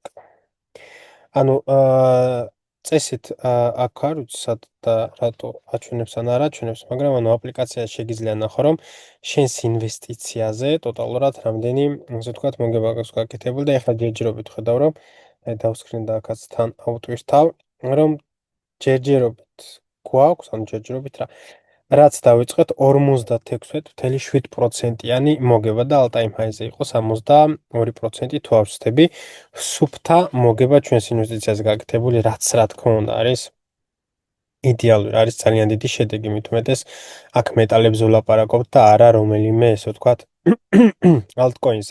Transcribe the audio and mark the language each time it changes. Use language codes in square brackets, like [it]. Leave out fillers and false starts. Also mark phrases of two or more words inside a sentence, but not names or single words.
[ka] ანუ წესით აქ არ ვიცი სად და რატო აჩვენებს ან არ აჩვენებს, მაგრამ ანუ აპლიკაციაში შეგიძლია ნახო, რომ შენს ინვესტიციაზე ტოტალურად რამდენი, ასე ვთქვათ, მოგება აქვს გაკეთებული და ეხლა ჯერჯერობით ხედავ, რომ დავსკრინ და აქაც თან ავტვირთავ, რომ ჯერჯერობით გვაქვს, ანუ ჯერჯერობით რაც დავიწყეთ 56.7%-იანი მოგება და [en] all-time high- [ka] ზე იყო 62% თუ არ ვცდები. სუფთა მოგება ჩვენს ინვესტიციაზე გაკეთებული, რაც რა თქმა უნდა არის იდეალური, არის ძალიან დიდი შედეგი, მით უმეტეს აქ მეტალებზე ვლაპარაკობთ და არა რომელიმე, ესე ვთქვათ, altcoin-ზე.